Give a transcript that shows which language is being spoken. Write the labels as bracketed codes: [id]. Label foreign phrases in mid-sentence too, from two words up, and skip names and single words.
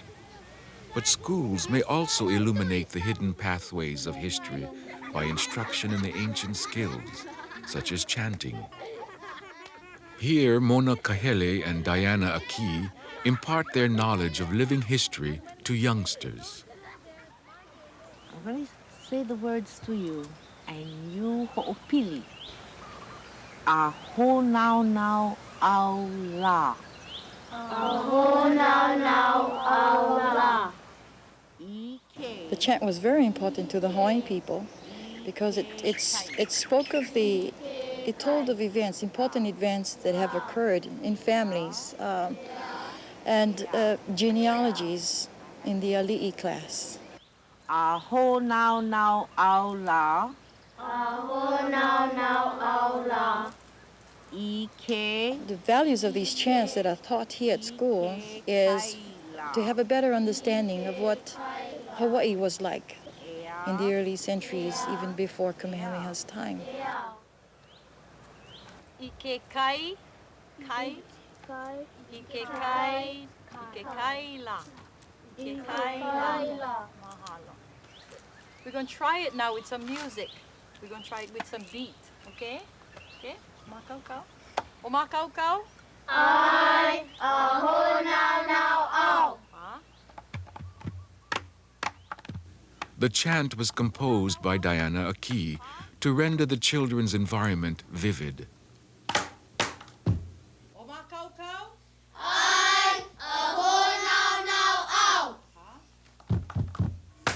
[en] But schools may also illuminate the hidden pathways of history by instruction in the ancient skills, such as chanting. Here, Mona Kahele and Diana Aki impart their knowledge of living history to youngsters. I'm going to say the words to you. And you [haw] ho'opili. Aho nau nau au la. Aho nau nau au la. [en] The chant was very important to the Hawaiian people because it spoke of it told of events, important events that have occurred in families and genealogies in the Ali'i class. [haw] Aho nau nau au la. Aho nau nau au la. [en] The values of these chants that are taught here at school is to have a better understanding of what Hawaii was like in the early centuries, even before Kamehameha's time. [haw] Ike kai, kai, ike kai, ike kai la. Ike kai la. Mahalo. [en] We're going to try it now with some music. We're going to try it with some beat, okay? Okay? [haw] Makau-kau. O makau-kau? Ai, aho nau nau au. [en] The chant was composed by Diana Aki to render the children's environment vivid. [haw] O makau-kau? Ai, aho nau nau au.